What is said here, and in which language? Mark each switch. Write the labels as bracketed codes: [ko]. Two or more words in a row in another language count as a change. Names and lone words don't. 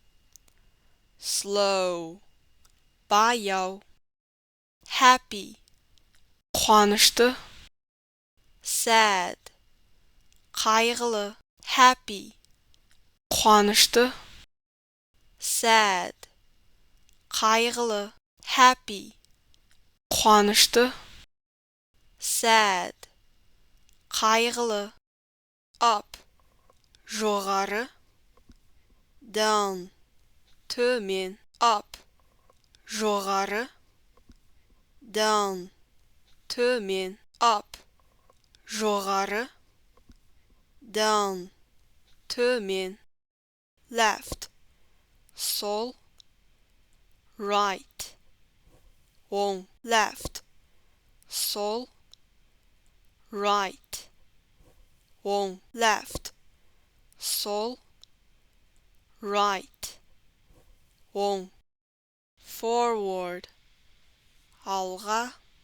[en] slow, баяу, happy, қуанышты, sad, қайғылы, happy, қуанышты, sad, қайғылы, happy, қуанышты, sad, қайғылы, up, жоғары, down, [kk] төмен, up, жоғары, down, төмен, [en] up, жоғары, down, төмен, left, sol, right, оң, left, sol, right, оң, left, sol, right, оң, forward, алға,